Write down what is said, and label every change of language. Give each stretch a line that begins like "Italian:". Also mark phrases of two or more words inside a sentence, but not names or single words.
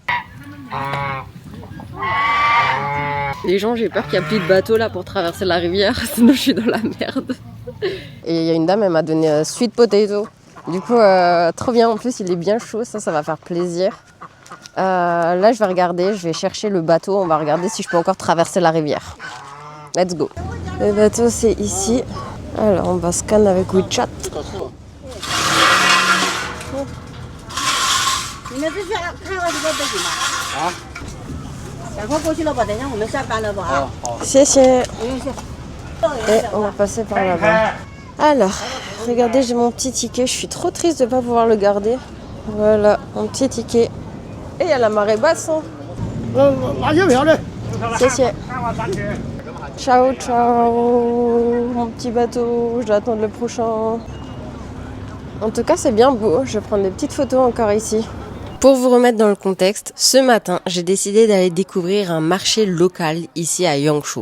French: Les gens, j'ai peur qu'il n'y ait plus de bateau là pour traverser la rivière, sinon je suis dans la merde. Et il y a une dame, elle m'a donné
English: sweet potato.
French: Du coup, trop bien, en plus il est bien chaud, ça va faire plaisir. Là, je vais regarder, je vais chercher le bateau, on va regarder si je peux encore traverser la rivière.
English: Let's go.
French: Le bateau, c'est ici. Alors, on va scanner avec WeChat.
Chinese: 们这些看好几个背景吧。啊，赶快过去了吧，等一下我们下班了吧啊。好。谢谢. 不用谢。
French: Et on va passer par là-bas. Alors, regardez, j'ai mon petit ticket. Je suis trop triste de ne pas pouvoir le garder. Voilà, mon petit ticket. Et il y a la marée basse. Hein.
Chinese: 拿月票的。谢谢.
Italian: Ciao, ciao.
French: Mon petit bateau, je dois attendre le prochain. En tout cas, c'est bien beau. Je vais prendre des petites photos encore ici. Pour vous remettre dans le contexte, ce matin, j'ai décidé d'aller découvrir un marché local ici à Yangshuo.